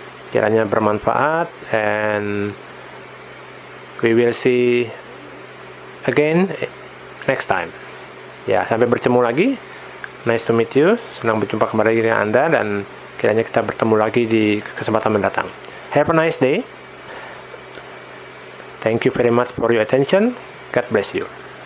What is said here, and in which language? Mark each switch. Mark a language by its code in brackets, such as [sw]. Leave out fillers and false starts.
[id] Kiranya bermanfaat, [en] and we will see again next time. [id] Ya, sampai bertemu lagi. [en] Nice to meet you. [id] Senang berjumpa kembali dengan Anda, dan kiranya kita bertemu lagi di kesempatan mendatang. [en] Have a nice day. Thank you very much for your attention. God bless you.